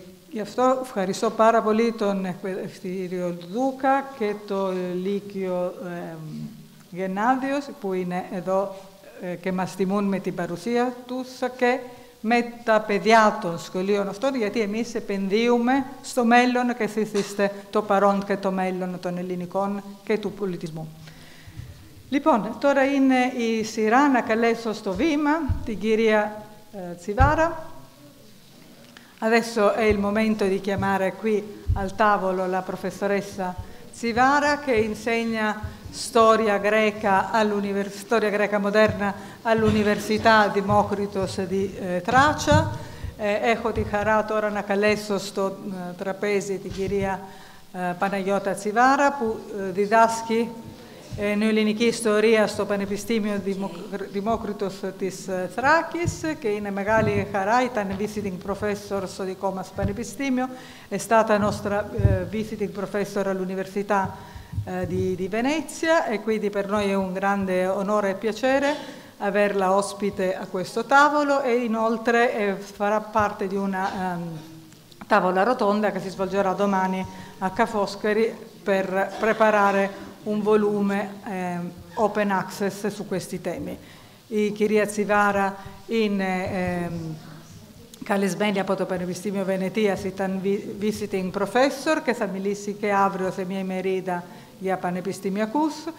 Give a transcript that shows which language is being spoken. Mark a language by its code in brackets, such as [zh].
[el] Γι' αυτό ευχαριστώ πάρα πολύ τον εκπαιδευτήριο Δούκα και το Λύκειο Γεννάδιος που είναι εδώ και μας τιμούν με την παρουσία τους και με τα παιδιά των σχολείων αυτών, γιατί εμείς επενδύουμε στο μέλλον και εσείς είστε το παρόν και το μέλλον των ελληνικών και του πολιτισμού. Λοιπόν, τώρα είναι η σειρά να καλέσω στο βήμα την κυρία Τσιβάρα. [it] Adesso è il momento di chiamare qui al tavolo la professoressa Tsivara, che insegna storia greca moderna all'Università Δημόκριτος di Tracia. [el] Έχω τη χαρά τώρα να καλέσω στο τραπέζι την κυρία Παναγιώτα Τσιβάρα, που διδάσκει νεοελληνική ιστορία στο Πανεπιστήμιο Δημόκριτος της Θράκης και είναι μεγάλη χαρά, ήταν visiting professor στο δικό μας πανεπιστήμιο, [it] è stata nostra visiting professor all'Università di Venezia e quindi per noi è un grande onore e piacere averla ospite a questo tavolo e inoltre farà parte di una tavola rotonda che si svolgerà domani a Ca' Foscari per preparare un volume open access su questi temi. [el] Η κυρία Τσιβάρα είναι καλεσμένη από το Πανεπιστήμιο Βενετίας, ήταν visiting professor και θα μιλήσει και αύριο σε μια ημερίδα για πανεπιστημιακούς.